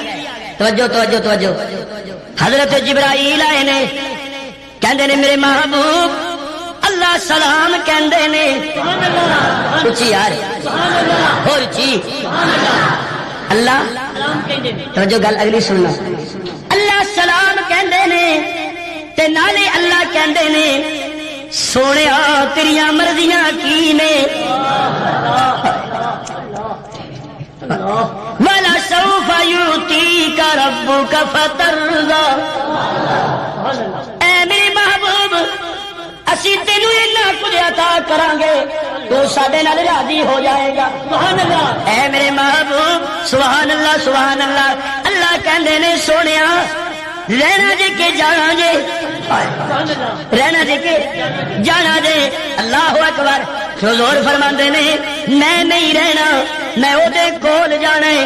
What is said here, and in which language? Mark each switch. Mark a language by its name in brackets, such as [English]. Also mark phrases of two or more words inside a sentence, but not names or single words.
[Punjabi] توجہ توجہ توجہ، حضرت جبرائیل آئے نے، کہندے نے میرے محبوب اللہ سلام کہندے نے، اچھی یار اور اچھی اللہ، توجہ گل اگلی سننا، اللہ سلام کہندے نے تے نالے اللہ کہندے نے سونیا تیریاں مرضیاں کی نے، [Arabic] وَلَا سَوْفَ يُؤْتِيكَ رَبُّكَ فَتَرْضَىٰ۔ [Punjabi] اے میرے محبوب، اسی تینوں اتنا کچھ عطا کریں گے تو ساڈے نال راضی ہو جائے گا۔ [Arabic] سبحان اللہ۔ [Punjabi] اے میرے محبوب، [Arabic] سبحان اللہ سبحان اللہ۔ [Punjabi] اللہ کہندے نے سونیا رہنا جے کے جانا جے، رہنا جے کے جانا جے۔ [Arabic] اللہ اکبر۔ [Punjabi] حضور فرماندے نے میں نہیں رہنا، میں او دے کول جانا ہے۔